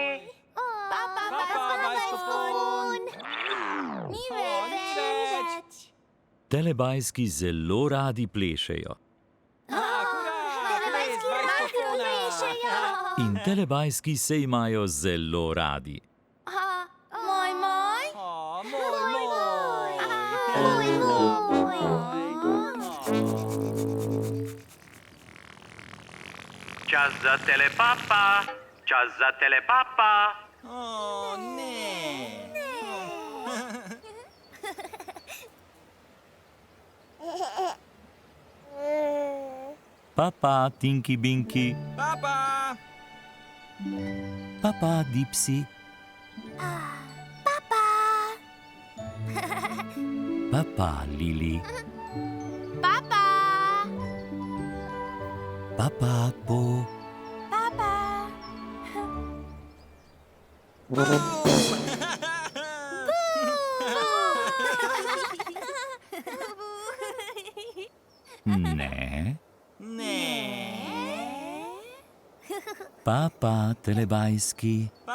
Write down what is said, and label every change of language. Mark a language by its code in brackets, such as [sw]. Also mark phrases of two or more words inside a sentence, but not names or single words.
[sl] Papa, bajskofon. Ni več. Telebajski zelo radi plešejo. Ples bajskofona! In telebajski se imajo zelo radi. Moj, moj. Čas za telepapa. Čas za telepapa. Ne. Papa, Tinky Binky. Papa! Papa, Dipsy. Papa. Papa, Lili. Papa. Papa, Po. Papa. Ne. Ne. Papa, telebajski.